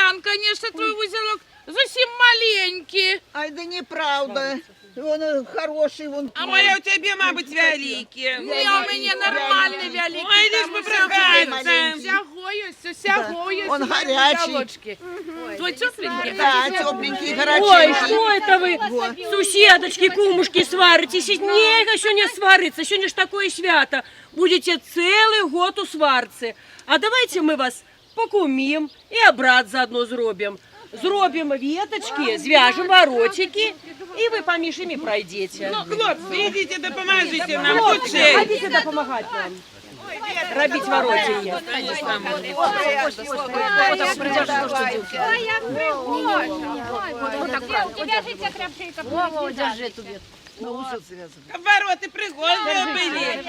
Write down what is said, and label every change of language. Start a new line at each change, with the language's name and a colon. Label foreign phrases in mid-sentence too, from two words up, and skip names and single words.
Russian: конечно, твой узелок
Ukrainian: зовсім маленький.
Russian: Ай, да неправда. Он хороший, вон.
Ukrainian: А моя у тебе, мабуть, великі. Ні, у мене нормальний великий. Ой, лиш би прохаться. Всього є
Russian: Он горячий. уголочки. Твой тепленький? Да, тепленький, Ой, горячий. что это вы, суседочки, кумушки, сваритесь? Нет, сегодня свариться, сегодня ж такое свято. Будете целый год у сварцы. А давайте мы вас покумим и обрат заодно зробим.
Ukrainian: Зробим веточки, звяжем воротики, и вы поміж ими пройдете. Хлопці, ідіть, допоможете нам. Тут Хлопці,
Russian: шесть.
Ukrainian: ходите допомагати нам. Робить воротики. Ой, як пригожа. У тебя же ця крапчейка буде. держи тобі. Вороти пригожі були.